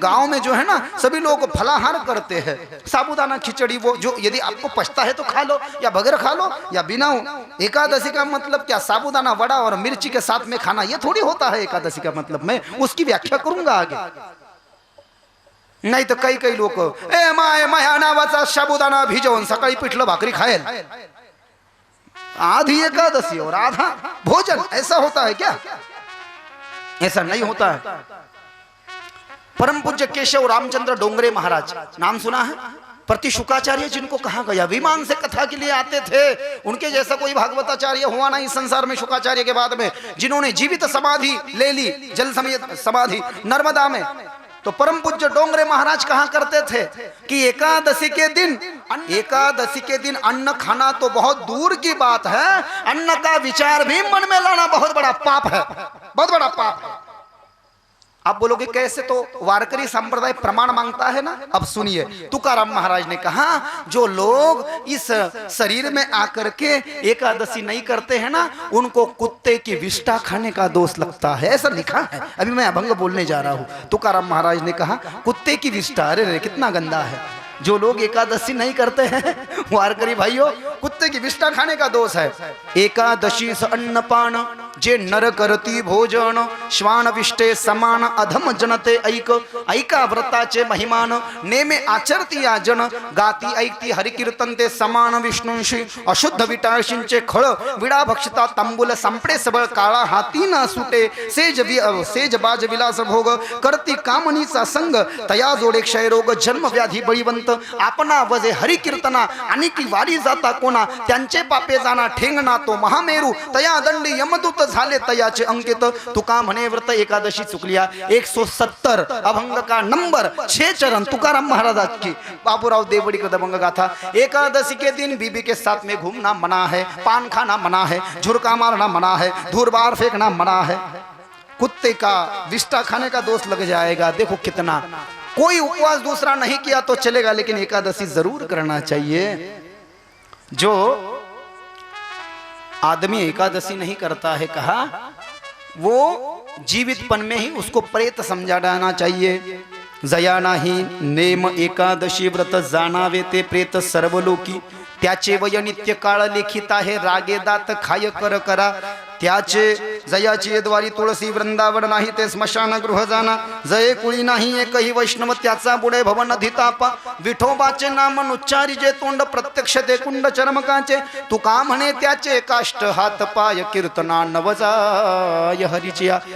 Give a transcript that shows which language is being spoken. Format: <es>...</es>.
<hi>गांव में जो है ना सभी लोग फलाहार करते हैं, साबूदाना खिचड़ी, वो जो यदि आपको पछता है तो खा लो, या बगैर खा लो, या बिना। एकादशी का मतलब क्या? साबूदाना वड़ा और मिर्ची के साथ में खाना, ये थोड़ी होता है एकादशी का मतलब। मैं उसकी व्याख्या करूंगा आगे।</hi> <mr>नाही तर काही काही लोक ए माय माया नावाचा साबुदाणा भिजवून सकाळी पिठलं भाकरी खाएल,</mr> <hi>आधी एकादशी और आधा भोजन, ऐसा होता है क्या? ऐसा नहीं होता है। परम पूज्य केशव रामचंद्र डोंगरे महाराज, नाम सुना है? प्रति शुकाचार्य जिनको कहा गया, विमान से कथा के लिए आते थे। उनके जैसा कोई भागवताचार्य हुआ नहीं संसार में शुकाचार्य के बाद में, जिन्होंने जीवित समाधि ले ली, जल समेत समाधि नर्मदा में। तो परम पूज्य डोंगरे महाराज कहा करते थे कि एकादशी के दिन अन्न खाना तो बहुत दूर की बात है, अन्न का विचार भी मन में लाना बहुत बड़ा पाप है, बहुत बड़ा पाप है। आप बोलोगे कैसे? तो वारकरी संप्रदाय प्रमाण मांगता है ना। अब सुनिए, तुकाराम महाराज ने कहा जो लोग इस शरीर में आकर के एकादशी नहीं करते हैं ना, उनको कुत्ते की विष्ठा खाने का दोष लगता है, ऐसा लिखा है। अभी मैं अभंग बोलने जा रहा हूं। तुकाराम महाराज ने कहा कुत्ते की विष्ठा, अरे कितना गंदा है। जो लोग एकादशी नहीं करते हैं वारकरी भाइयों, कुत्ते की विष्ठा खाने का दोष है।</hi> <mr>एकादशी स अन्नपान जे नर करती भोजन, श्वान विष्टे समान अधम जनते ऐक, ऐका व्रताचे महिमान नेमे आचरती या जन, गाती ऐकती हरिकीर्तन ते समान विष्णूंशी, अशुद्ध विटाळशींचे खळ विडा भक्षता तांबूल संपडे सबळ, काळा हाती ना सुटे सेज बाज विलास भोग, करती कामनीचा संग तया जोडे क्षयरोग, जन्म व्याधी बळीवंत आपणा वजे हरिकीर्तना, आणि की वारी जाता कोणा त्यांचे पापे जाना ठेंगणा, तो महामेरू तया दंडी यमदूत झाले तयाचे अंकित, तुका म्हणे व्रत एकादशी चुकलिया।</mr> <hi>170 अभंग का नंबर 6 चरण तुकाराम महाराज की, बाबूराव देवड़ी का दबंग गाथा। एकादशी के दिन बीबी के साथ में घूमना मना है, पान खाना मना है, झुरका मारना मना है, धूर बार फेंकना मना है। कुत्ते का विष्ठा खाने का दोष लग जाएगा। देखो कितना, कोई उपवास दूसरा नहीं किया तो चलेगा, लेकिन एकादशी जरूर करना चाहिए। जो आदमी एकादशी नहीं करता है, कहा वो जीवितपन में ही उसको प्रेत समझा जाना चाहिए।</hi> <mr>जया नाही नेम एकादशी व्रत जाणावे ते प्रेत सर्वलोकी, त्याचे वय नित्य काळ लेखित आहे, रागे दात खाय कर करा, त्याचे जयाची द्वारी तुळसी वृंदावन नाही ते स्मशान गृह जाना, जये कुळी नाही एकही वैष्णव त्याचा पुढे भवन धितापा, विठोबाचे नाम नुच्चारी जे तोंड प्रत्यक्ष ते कुंड चर्मकाचे, तुका म्हणे त्याचे काष्ट हात पाय कीर्तना नवजाय हरिचिया।</mr>